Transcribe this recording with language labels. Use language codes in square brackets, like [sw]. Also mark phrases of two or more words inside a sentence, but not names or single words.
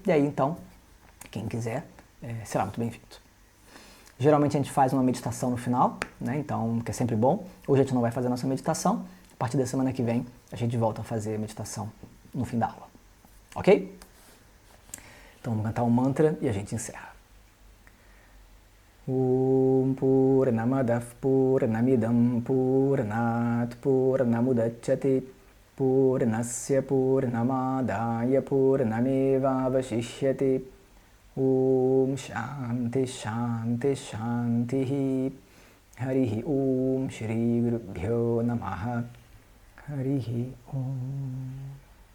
[pt] E aí então, quem quiser, será muito bem-vindo. Geralmente a gente faz uma meditação no final, né? Então, que é sempre bom. Hoje a gente não vai fazer a nossa meditação. A partir da semana que vem, a gente volta a fazer a meditação no fim da aula. Ok? Então vamos cantar um mantra e a gente encerra. [sa] ॐ पूर्णमदः पूर्णमिदं पूर्णात् पूर्णमुदच्यते पूर्णस्य पूर्णमादाय पूर्णमेवावशिष्यते ॐ शान्ति शान्ति शान्ति हरिः ॐ श्री गुरुभ्यो नमः हरिः ॐ Shri Gurubhyo Namaha Harihi Om